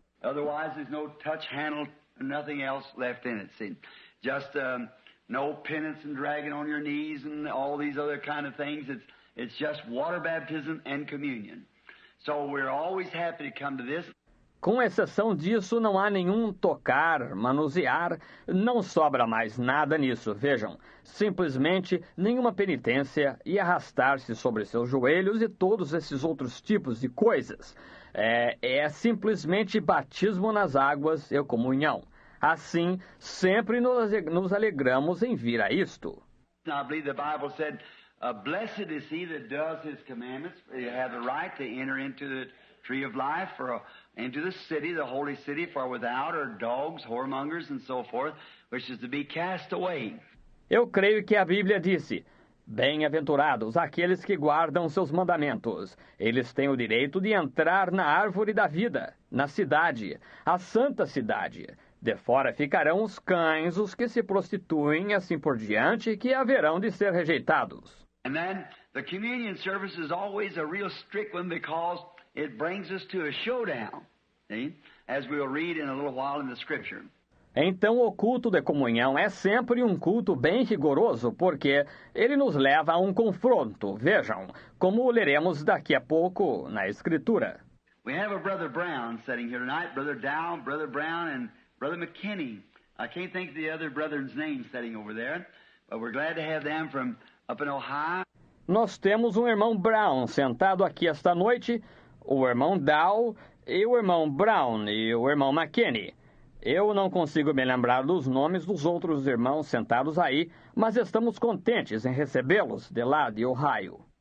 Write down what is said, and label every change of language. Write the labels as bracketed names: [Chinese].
[English] Otherwise, there's no touch, handle, nothing else left in it. See, just no penance and dragging on your knees and all these other kind of things. It's just water baptism and communion. So we're always happy to come to this. [Portuguese] Com exceção disso, não há nenhum tocar, manusear, não sobra mais nada nisso, vejam. Simplesmente nenhuma penitência e arrastar-se sobre seus joelhos e todos esses outros tipos de coisas. É simplesmente batismo nas águas e comunhão. Assim, sempre nos alegramos em vir a isto. [English] I believe the Bible said, blessed is he that does his commandments. You have the right to enter into the tree of life, into the city, the holy city, for without are dogs, whoremongers, and so forth, which is to be cast away. [Portuguese] Eu creio que a Bíblia disse, bem-aventurados aqueles que guardam seus mandamentos. Eles têm o direito de entrar na árvore da vida, na cidade, a santa cidade. De fora ficarão os cães, os que se prostituem, assim por diante, que haverão de ser rejeitados. [English] And then the communion service is always a real strict one because it brings us to a showdown, see? As we'll read in a little while in the scripture. [Portuguese] Então o culto de comunhão é sempre um culto bem rigoroso, porque ele nos leva a um confronto, vejam, como leremos daqui a pouco na Escritura. [English] We have a Brother Brown sitting here tonight, Brother Dow, Brother Brown, and Brother McKinney. I can't think of the other brother's name sitting over there, but we're glad to have them from up in Ohio. [Portuguese] Nós temos um irmão Brown sentado aqui esta noite, o irmão Dow e o irmão Brown e o irmão McKinney. Eu não consigo me lembrar dos nomes dos outros irmãos sentados aí, mas estamos contentes em recebê-los de lá de Ohio.